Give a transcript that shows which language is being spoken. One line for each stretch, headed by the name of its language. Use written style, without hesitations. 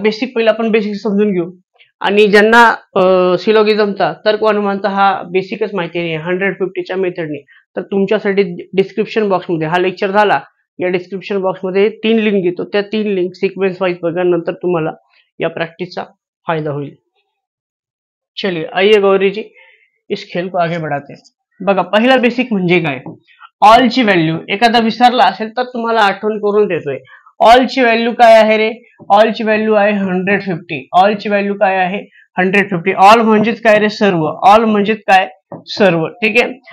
Marathi: Basic पहिला आपण basic समजून घेऊ. आणि ज्यांना सिलोगिझमचा तर्क व अनुमानचा हा बेसिकच माहिती नाही 150च्या मेथडने, तर तुमच्यासाठी डिस्क्रिप्शन बॉक्समध्ये हा लेक्चर झाला. या डिस्क्रिप्शन बॉक्समध्ये 3 लिंक देतो. त्या 3 लिंक सिक्वेन्स वाईज बघा, नंतर तुम्हाला या प्रॅक्टिसचा फायदा होईल.
Hindi: चलिए आइए गौरी जी, इस खेल को आगे बढ़ाते हैं.
Marathi: बघा, पहिला बेसिक म्हणजे काय. ऑल ची व्हॅल्यू एखादा विसरला असेल तर तुम्हाला आठवण करून देतोय. ऑल ची व्हॅल्यू काय आहे रे? ऑल ची व्हॅल्यू आहे 150. ऑल ची व्हॅल्यू काय आहे? 150. ऑल म्हणजेच काय रे? सर्व. ऑल म्हणजेच काय? सर्व. ठीक आहे.